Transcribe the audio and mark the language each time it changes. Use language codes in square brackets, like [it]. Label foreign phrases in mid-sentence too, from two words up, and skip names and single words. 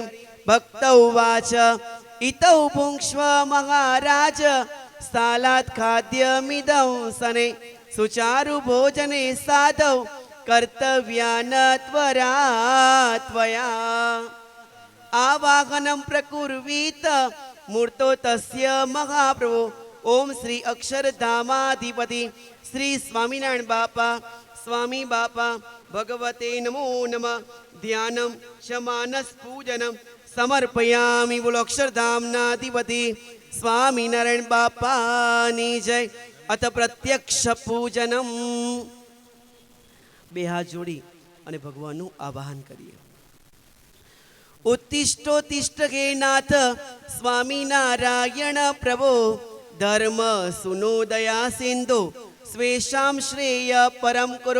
[sa] ભક્ત ઉવાચ ઇતૌ ભુંક્ષ્વ મહારાજ સ્થાલાત ખાદ્યમિદં સને સુચારુ ભોજને સાધૌ કર્તવ્યાન ત્વરા ત્વયા. આવાહનમ પ્રકુર્વીત મૂર્તો તસ્ય મહાપ્રભો. ઓમ શ્રી અક્ષરધામાધિપતિ શ્રી સ્વામિનારાયણ બાપા स्वामी बापा भगवते नमो नमः। ध्यानं शमानस पूजनं समर्पयामि। [gu] બોલો અક્ષરધામનાધિપતિ સ્વામીનારાયણ બાપાની જય। [sa] अथ प्रत्यक्ष पूजनम। [gu] બે હાથ જોડી અને ભગવાનનું આવાહન કરીએ। [sa] ઉત્તિષ્ઠોત્તિષ્ઠ હે નાથ સ્વામિનારાયણ પ્રભો, ધર્મ સુનોદયા સિંધુ સ્વેશામ શ્રેય પરમ કરો।